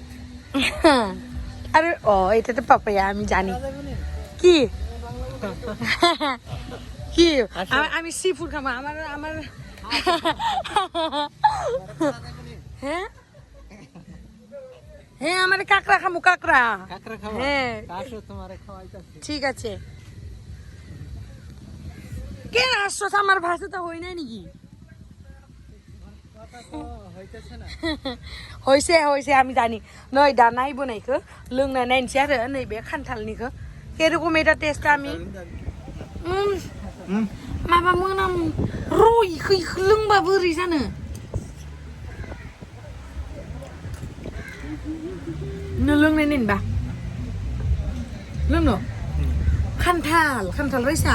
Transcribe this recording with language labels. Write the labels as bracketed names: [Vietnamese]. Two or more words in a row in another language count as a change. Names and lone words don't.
[Bangla] আৰু এটা তো পাপায়া আমি জানি কি কি আমি [English] sea food [Bangla] খাবো আমার হ্যাঁ হ্যাঁ আমার কাকড়া খামু কাকড়া খাওয়া হ্যাঁ আসো তোমারে খাওয়াইতাছি ঠিক আছে কে আসছো আমার ভাষা তো হই না নাকি হইতাছে না হইছে আমি জানি [Bodo] नै दा नायबोनायखौ लोंना नायनोसै आरो नैबे खान्थालनिखौ एरकम এটা टेस्ट আমি माबा मोनाम रयखौ लोंबा बोरै जानो नो लोंनाय नायनोबा लोंनो खान्थाल रायसा